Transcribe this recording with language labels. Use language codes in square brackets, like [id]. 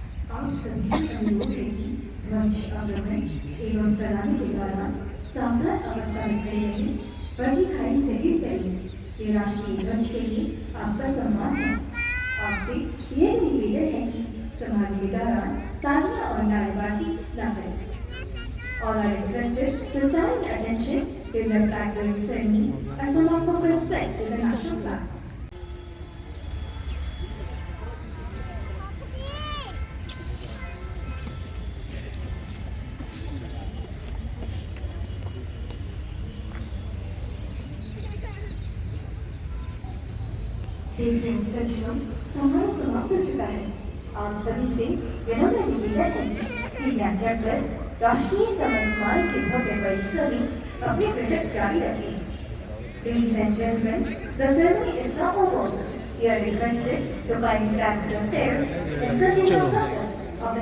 [hi] आप सभी से अनुरोध है कि ध्वज अवरोहण एवं सलामी के दौरान सावधान अवस्था में खड़े रहें, वर्तिखारी सैल्यूट करें। ये राष्ट्रीय ध्वज के लिए आपका सम्मान है। आपसे यह निवेदन है कि समारोह के दौरान तालियां और नारेबाजी न करें। [en] All are requested to stand at attention during the flag bearing ceremony as a mark of respect to the national flag. [hi] देखिए सज्जनों, समारोह समाप्त हो चुका है। आप सभी से विनम्र निवेदन है कि सीढ़ियां चढ़कर राष्ट्रीय समर स्मारक के भव्य परिसर में अपनी विजिट जारी रखें। [en] Ladies and gentlemen, the ceremony is now over. You are requested to climb back the stairs and continue the process of the